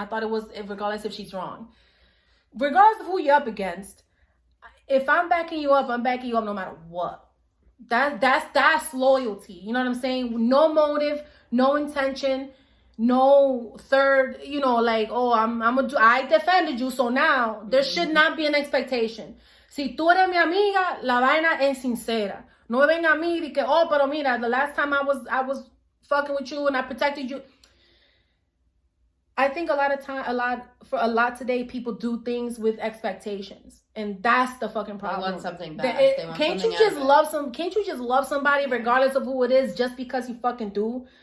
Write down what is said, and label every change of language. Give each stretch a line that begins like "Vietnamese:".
English: I thought it was regardless if she's wrong. Regardless of who you're up against, if I'm backing you up, I'm backing you up no matter what. That's loyalty. You know what I'm saying? No motive, no intention, no third, you know, like, oh, I defended you, so now there should not be an expectation.
Spanish: Si tú eres mi amiga, la vaina es sincera. No me venga a mí y que, oh, pero mira,
English: the last time I was fucking with you and I protected you. I think a lot today, people do things with expectations, and that's the fucking problem. They want something back. Can't you just love somebody regardless of who it is, just because you fucking do?